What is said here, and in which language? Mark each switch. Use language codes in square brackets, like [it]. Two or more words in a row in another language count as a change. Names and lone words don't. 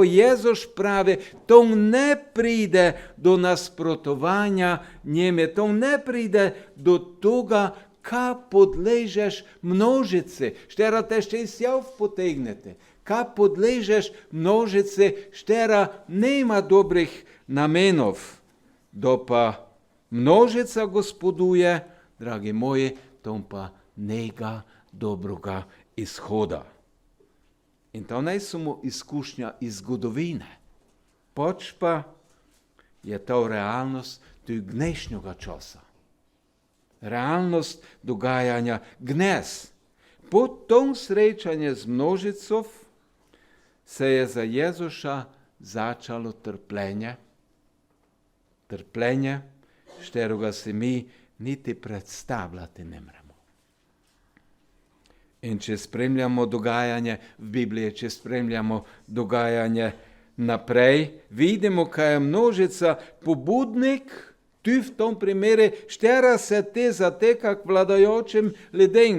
[sl] Jezus pravi, to ne pride do nasprotovanja njeme, to ne pride do toga, ka podležeš množici, štera te še izjav potegnete, ka podležeš množici, štera nema dobrih namenov, da pa množica gospoduje, dragi moji, tom pa nega dobroga izhoda. In to ne samo izkušnja iz zgodovine, pač pa je to realnost tudi dnešnjega časa. Realnost dogajanja dnes. Po tom srečanju z množicov se je za Jezuša začalo trpljenje. Trpljenje, šterega se mi niti predstavljati ne moremo. In če spremljamo dogajanje v Bibliji, če spremljamo dogajanje naprej, vidimo, kaj je množica pobudnik, tu v tom primeru, štera se te zateka k vladajočim ljudem.